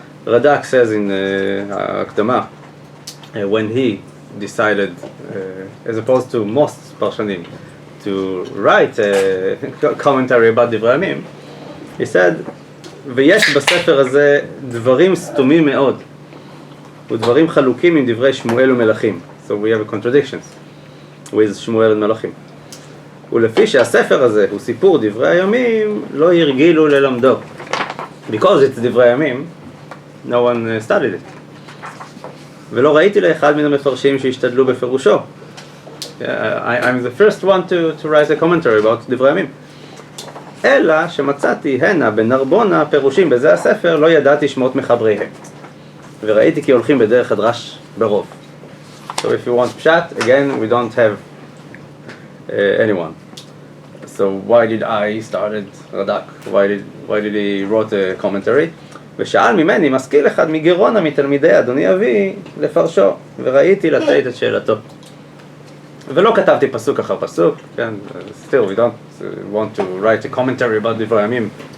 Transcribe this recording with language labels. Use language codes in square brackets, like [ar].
[en] Radak says in Akdama, when he decided, as opposed to most Pashtanim, to write a commentary about Dvei Hayamim, he said, [he] ויש בספר הזה דברים סתומים מאוד ודברים חלוקים עם דברי שמואל ומלכים. [en] So we have contradictions with שמואל ומלכים. [he] ולפי שהספר הזה הוא סיפור דברי הימים, לא הרגילו ללמדו. [en] Because it's דברי הימים, no one studied it. [he] ולא ראיתי לאחד מן המפרשים שהשתדלו בפירושו. [en] I'm the first one to write a commentary about דברי הימים. [he] אלא שמצאתי הנה בנרבונה פירושים בזה הספר, לא ידעתי שמות מחבריהם. וראיתי כי הולכים בדרך הדרש ברוב. [en] So if you want pshat, again, we don't have anyone. So why did I started Radak? Why did he wrote a commentary? [he] ושאל ממני, משכיל אחד מגרונה מתלמידי אדוני אבי לפרשו, וראיתי לתת את שאלתו. ולא כתבתי פסוק אחר פסוק, כן, [en] still we don't want to write a commentary about דברי הימים.